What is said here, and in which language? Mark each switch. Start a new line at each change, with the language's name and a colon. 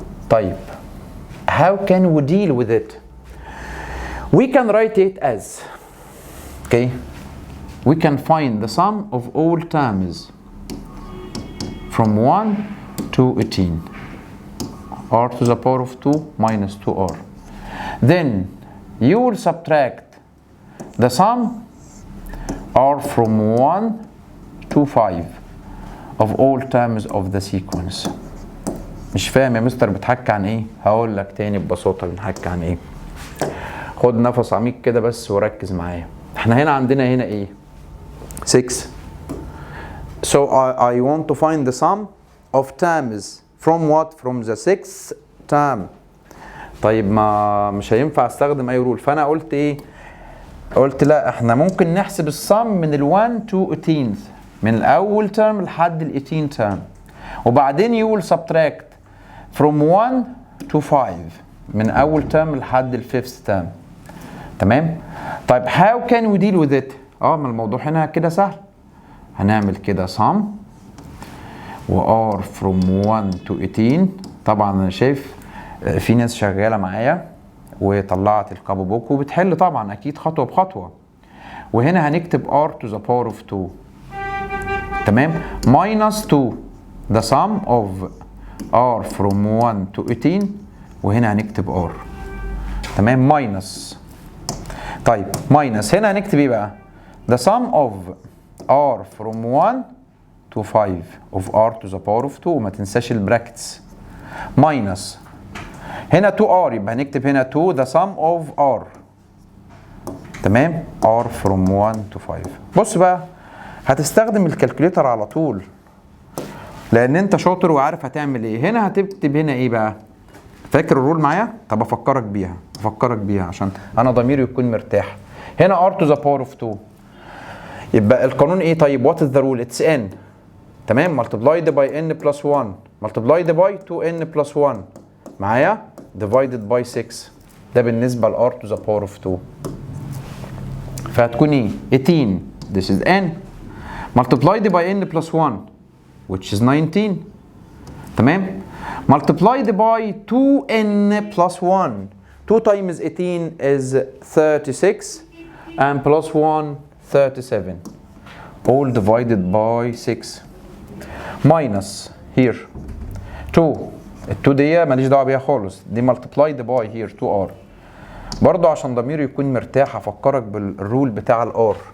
Arabic: طيب
English: how can we deal with it? We can write it as, okay, we can find the sum of all terms from 1 to 18 r to the power of 2 minus 2r. Then you will subtract the sum r from 1 to 5 of all terms of the sequence.
Arabic: مش فاهم يا مستر بتحكي عن ايه؟ هقول لك تاني ببساطه بنحكي عن ايه. خد نفس عميق كده بس وركز معايا. احنا هنا عندنا هنا ايه؟ 6.
English: So I want to find the sum of terms from what? From the 6th term.
Arabic: طيب ما مش هينفع استخدم اي رول، فانا قلت ايه؟ قلت لا احنا ممكن نحسب السم من ال
English: 1 to 18
Arabic: من الاول ترم لحد ال 18 ترم وبعدين
English: you will subtract from 1 to 5
Arabic: من اول ترم لحد ال 5th ترم. تمام؟ طيب
English: how can we deal with it؟
Arabic: ما الموضوع هنا كده سهل. هنعمل كده
English: sum و r from 1 to 18.
Arabic: طبعا انا شايف في ناس شغاله معايا وطلعت الكابو بوك وبتحل طبعا اكيد خطوه بخطوه. وهنا هنكتب
English: r to the power of 2
Arabic: تمام
English: minus 2 the sum of r from 1 to 18 وهنا هنكتب r تمام minus
Arabic: طيب ماينس هنا هنكتب ايه بقى؟
English: the sum of r from 1 to 5 of r to the power of 2.
Arabic: ما تنساش البراكتس. ماينس هنا 2r يبقى هنكتب هنا 2 the sum of r. تمام؟
English: r from 1 to 5.
Arabic: بص بقى هتستخدم الكالكوليتر على طول لان انت شاطر وعارف هتعمل ايه. هنا هتكتب هنا ايه بقى؟ فاكر الرول معايا؟ طب افكرك بيها عشان انا ضميري يكون مرتاح. هنا
English: r to the power of 2
Arabic: يبقى القانون ايه؟ طيب
English: what is the rule؟ it's n.
Arabic: تمام؟
English: multiplied by n plus 1 multiplied by 2n plus 1
Arabic: معايا
English: divided by 6.
Arabic: ده بالنسبه ل
English: r to the power of 2.
Arabic: فهتكون ايه؟
English: 18 this is n multiplied by n plus 1 which is 19.
Arabic: تمام؟
English: multiplied by 2n plus 1. 2 times 18 is 36 and plus 1 37 all divided by 6 minus here 2.
Arabic: ال 2 دي ماليش دعوه بيها خالص، دي
English: multiplied by here 2r.
Arabic: برضو عشان ضميري يكون مرتاح هفكرك بالرول بتاع الار.